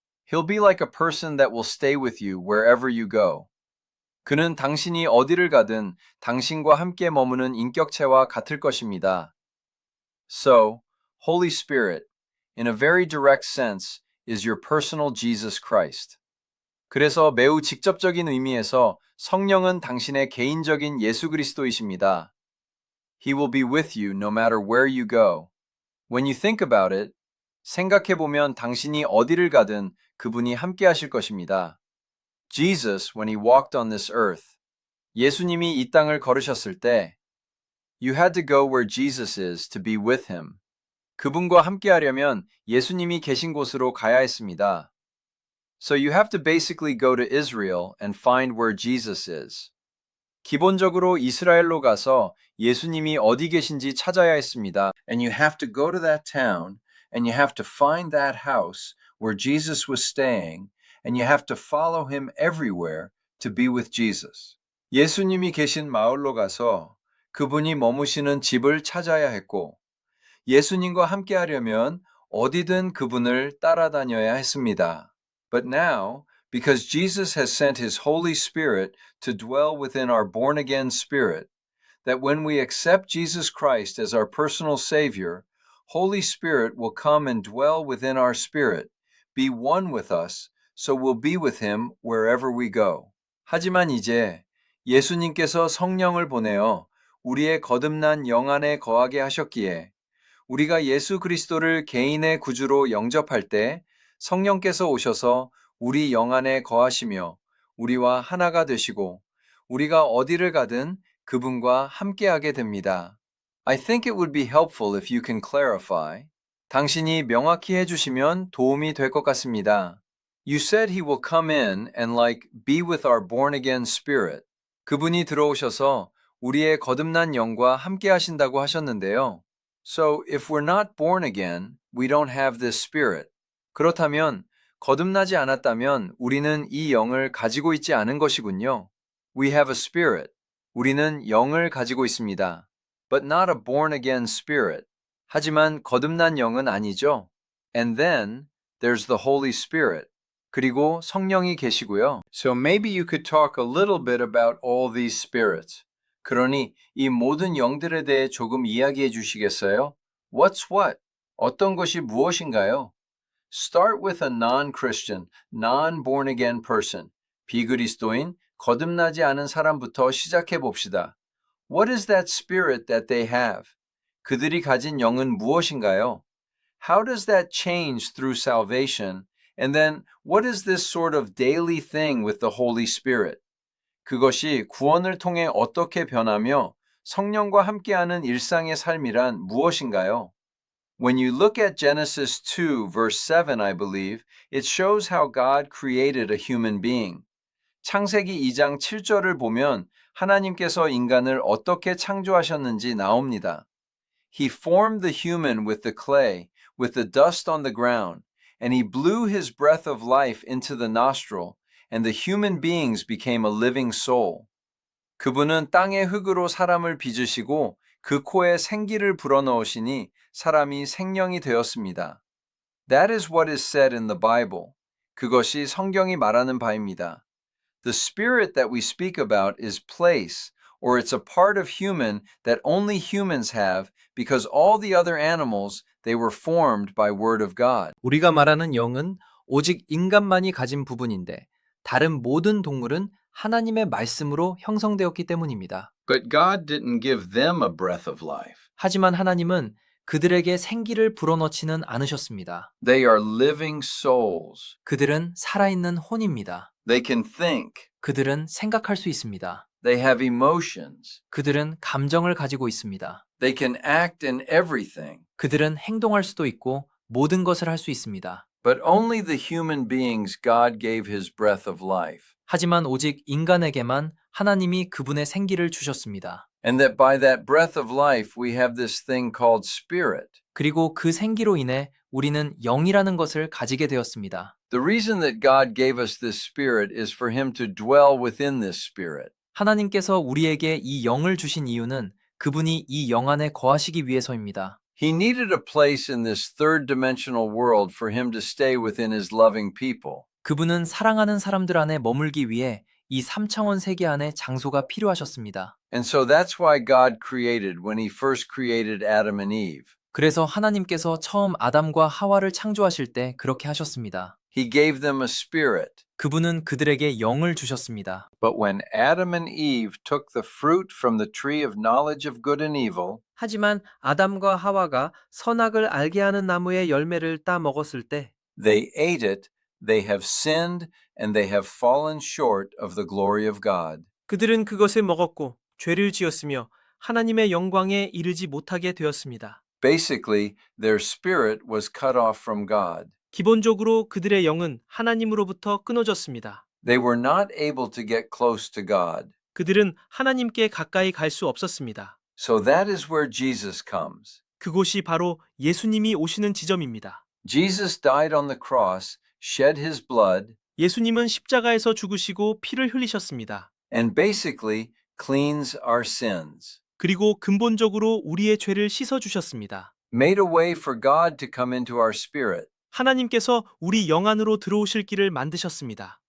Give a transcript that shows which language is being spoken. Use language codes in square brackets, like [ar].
[en] He'll be like a person that will stay with you wherever you go. [ko] 그는 당신이 어디를 가든 당신과 함께 머무는 인격체와 같을 것입니다. [en] So, Holy Spirit, in a very direct sense, is your personal Jesus Christ. [ko] 그래서 매우 직접적인 의미에서 성령은 당신의 개인적인 예수 그리스도이십니다. [en] He will be with you no matter where you go. When you think about it, [ko] 생각해보면 당신이 어디를 가든 그분이 함께 하실 것입니다. [en] Jesus, when he walked on this earth, [ko] 예수님이 이 땅을 걸으셨을 때 [en] you had to go where Jesus is to be with him. [ko] 그분과 함께 하려면 예수님이 계신 곳으로 가야 했습니다. [en] So you have to basically go to Israel and find where Jesus is. [ko] 기본적으로 이스라엘로 가서 예수님이 어디 계신지 찾아야 했습니다. [en] And you have to go to that town and you have to find that house where Jesus was staying and you have to follow him everywhere to be with Jesus. [ko] 예수님이 계신 마을로 가서 그분이 머무시는 집을 찾아야 했고 예수님과 함께 하려면 어디든 그분을 따라다녀야 했습니다. [en] But now, because Jesus has sent his Holy Spirit to dwell within our born-again spirit, that when we accept Jesus Christ as our personal Savior, Holy Spirit will come and dwell within our spirit, be one with us, so we'll be with him wherever we go. [ko] 하지만 이제 예수님께서 성령을 보내어 우리의 거듭난 영 안에 거하게 하셨기에 우리가 예수 그리스도를 개인의 구주로 영접할 때 성령께서 오셔서 우리 영 안에 거하시며 우리와 하나가 되시고 우리가 어디를 가든 그분과 함께하게 됩니다. [en] I think it would be helpful if you can clarify. [ko] 당신이 명확히 해주시면 도움이 될 것 같습니다. [en] You said he will come in and be with our born-again spirit. [ko] 그분이 들어오셔서 우리의 거듭난 영과 함께 하신다고 하셨는데요. [en] So if we're not born again, we don't have this spirit. [ko] 그렇다면 거듭나지 않았다면 우리는 이 영을 가지고 있지 않은 것이군요. [en] We have a spirit. [ko] 우리는 영을 가지고 있습니다. [en] But not a born again spirit. [ko] 하지만 거듭난 영은 아니죠. [en] And then there's the Holy Spirit. [ko] 그리고 성령이 계시고요. [en] So maybe you could talk a little bit about all these spirits. [ko] 그러니 이 모든 영들에 대해 조금 이야기해 주시겠어요? [en] What's what? [ko] 어떤 것이 무엇인가요? [en] Start with a non-Christian, non-born again person. [ko] 비그리스도인, 거듭나지 않은 사람부터 시작해 봅시다. [en] What is that spirit that they have? [ko] 그들이 가진 영은 무엇인가요? [en] How does that change through salvation? And then, what is this sort of daily thing with the Holy Spirit? [ko] 그것이 구원을 통해 어떻게 변하며 성령과 함께하는 일상의 삶이란 무엇인가요? [en] When you look at Genesis 2, verse 7, I believe, it shows how God created a human being. [ko] 창세기 2장 7절을 보면 하나님께서 인간을 어떻게 창조하셨는지 나옵니다. [en] He formed the human with the clay, with the dust on the ground, and he blew his breath of life into the nostril, and the human beings became a living soul. [ko] 그분은 땅의 흙으로 사람을 빚으시고 그 코에 생기를 불어넣으시니 사람이 생명이 되었습니다. [en] That is what is said in the Bible. [ko] 그것이 성경이 말하는 바입니다. [en] The spirit that we speak about is place, or it's a part of human that only humans have because all the other animals, they were formed by word of God. [ko] 우리가 말하는 영은 오직 인간만이 가진 부분인데 다른 모든 동물은 하나님의 말씀으로 형성되었기 때문입니다. [en] But God didn't give them a breath of life. [ko] 하지만 하나님은 그들에게 생기를 불어넣지는 않으셨습니다. [en] They are living souls. [ko] 그들은 살아있는 혼입니다. [en] They can think. [ko] 그들은 생각할 수 있습니다. [en] They have emotions. [ko] 그들은 감정을 가지고 있습니다. [en] They can act in everything. [ko] 그들은 행동할 수도 있고 모든 것을 할 수 있습니다. [en] But only the human beings God gave his breath of life. [ko] 하지만 오직 인간에게만 하나님이 그분의 생기를 주셨습니다. [en] And that by that breath of life we have this thing called spirit. [ko] 그리고 그 생기로 인해 우리는 영이라는 것을 가지게 되었습니다. [en] The reason that God gave us this spirit is for him to dwell within this spirit. [ko] 하나님께서 우리에게 이 영을 주신 이유는 그분이 이 영 안에 거하시기 위해서입니다. [en] He needed a place in this third dimensional world for him to stay within his loving people. [ko] 그분은 사랑하는 사람들 안에 머물기 위해 이 3차원 세계 안에 장소가 필요하셨습니다. [en] And so that's why God created when he first created Adam and Eve. [ko] 그래서 하나님께서 처음 아담과 하와를 창조하실 때 그렇게 하셨습니다. [en] He gave them a spirit. [ko] 그분은 그들에게 영을 주셨습니다. [en] But when Adam and Eve took the fruit from the tree of knowledge of good and evil, [ko] 하지만 아담과 하와가 선악을 알게 하는 나무의 열매를 따 먹었을 때 [en] they ate it, they have sinned and they have fallen short of the glory of God. [ko] 그들은 그것을 먹었고 죄를 지었으며 하나님의 영광에 이르지 못하게 되었습니다. [en] Basically, their spirit was cut off from God. [ko] 기본적으로 그들의 영은 하나님으로부터 끊어졌습니다. [en] They were not able to get close to God. [ko] 그들은 하나님께 가까이 갈 수 없었습니다. [en] So that is where Jesus comes. [ko] 그곳이 바로 예수님이 오시는 지점입니다. [en] Jesus died on the cross, shed his blood, [ko] 예수님은 십자가에서 죽으시고 피를 흘리셨습니다. [en] and basically cleans our sins. [ko] 그리고 근본적으로 우리의 죄를 씻어 주셨습니다. [en] Made a way for God to come into our spirit. [ko] 하나님께서 우리 영 안으로 들어오실 길을 만드셨습니다.